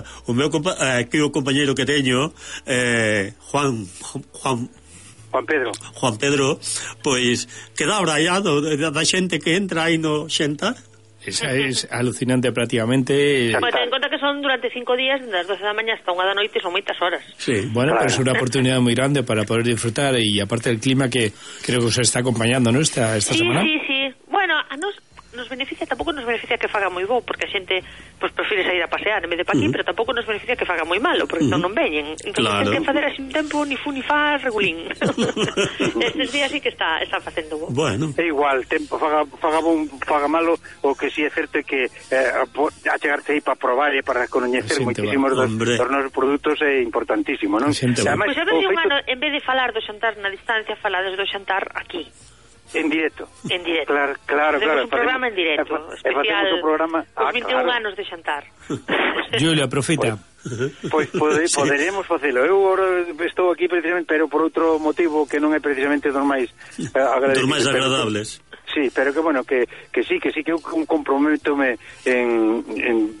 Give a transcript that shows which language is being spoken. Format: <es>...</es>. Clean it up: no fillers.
<gl>O meu compañero que teño, Juan Pedro, pois queda abraiado da xente que entra aí no xenta.</gl> <es>Esa es alucinante prácticamente. Pues ten en cuenta que son durante 5 días, de las 12 de la mañana hasta 1 de la noche, son muchas horas. Sí, bueno, claro. Pero es una oportunidad muy grande para poder disfrutar y aparte del clima que creo que os está acompañando, ¿no? Esta sí, semana. Sí.</es> <gl>Bueno, a nos beneficia, tampoco nos beneficia que faga muy bueno, porque a xente pues</gl> <es>prefiere salir a pasear en vez de</es> <gl>pa aquí, pero tampoco nos beneficia que faga muy malo, porque non veñen. Entonces, claro. Ten que facer así un tempo ni fu ni fa, regulín. Estes días sí que está facendo bo. Bueno. É igual, tempo faga bon, faga malo, o que sí é certo que a chegarse aí para probar e para conoñecer moitísimos dos nosos produtos é importantísimo, non? Pois pues, en vez de falar do xantar na distancia, falades do xantar aquí. En directo. Claro. Un programa en directo. Especial. Programa. Pues 21 claro. Anos de xantar. Julio, aproveita. Pois, poderemos facelo. Eu agora estou aquí precisamente, pero por outro motivo que non é precisamente dos máis agradables. Dos máis agradables. Sí, pero que bueno, que sí, que eu comprometome en</gl>